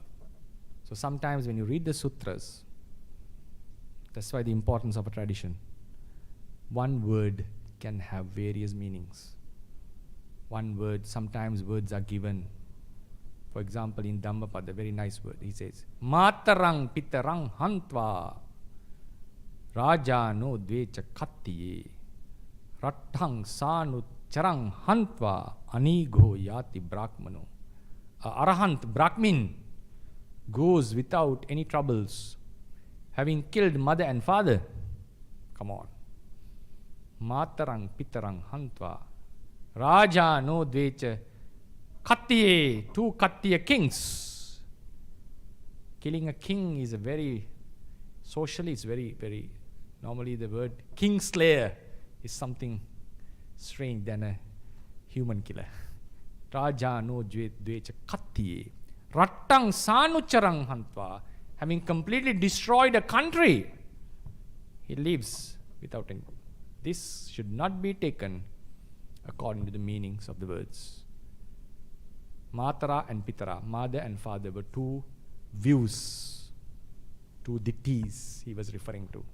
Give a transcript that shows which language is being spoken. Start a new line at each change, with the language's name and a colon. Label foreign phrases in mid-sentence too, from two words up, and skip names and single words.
English: So sometimes when you read the sutras, that's why the importance of a tradition. One word can have various meanings. One word, sometimes words are given. For example, in Dhammapada, very nice word. He says,
Pali: Matarang pitarang hantva rajano dvecha kattiye rattang sanu charang hantva anigo yati brahmano.
English: Arahant, Brahmin, goes without any troubles, having killed mother and father. Come on.
Pali: Matarang pitarang hantva raja no dvecha kattiye,
English: two kattiya kings. Killing a king is a very, socially it's very, very, normally the word king slayer is something strange than a human killer.
Pali: Raja no dvecha kattiye rattang sanucharang hantva,
English: having completely destroyed a country, he lives without any. This should not be taken according to the meanings of the words. Matara and Pitara, mother and father, were two views, two ditthis he was referring to.